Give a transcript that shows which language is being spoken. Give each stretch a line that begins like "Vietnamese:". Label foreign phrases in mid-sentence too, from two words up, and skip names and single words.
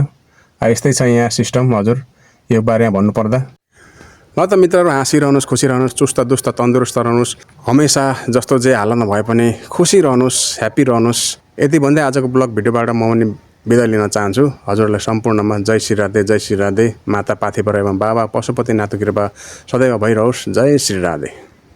Nepali: यस्तै छ यहाँ सिस्टम हजुर यो बारेमा भन्नुपर्दा। ल त मित्रहरू, हाँसिरहनुहोस्, खुसी रहनुहोस्, चुस्त दुस्त तन्दुरुस्त रहनुहोस्, हमेसा जस्तो जे हालतमा भए पनि खुसी रहनुहोस्, ह्याप्पी रहनुहोस्। यति भन्दै आजको ब्लग भिडियोबाट म पनि बिदा लिन चाहन्छु। हजुरलाई सम्पूर्णमा जय श्री राधे, जय श्री राधे। माता पाथिभरा एवं बाबा पशुपतिनाथको कृपा सदैव भइरहोस्। जय श्री राधे।